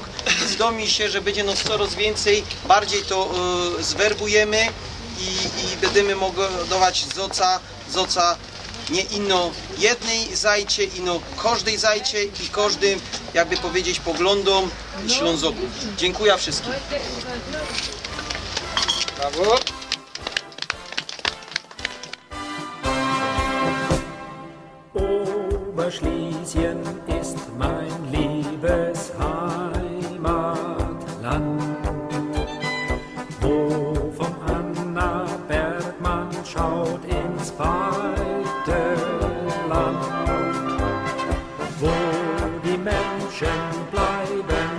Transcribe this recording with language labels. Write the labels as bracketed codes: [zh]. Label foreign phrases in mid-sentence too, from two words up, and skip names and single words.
[szl] Zdomi się, że będzie nas coraz więcej, bardziej to zwerbujemy i będziemy mogli dawać zoca nie ino jednej zajcie, ino każdej zajcie i każdym, jakby powiedzieć, poglądom Ślązoków. Dziękuję wszystkim. Brawo. [de] Oberschlesien ist mein liebes Heimatland, wo vom Annaberg man schaut ins weite Land, wo die Menschen bleiben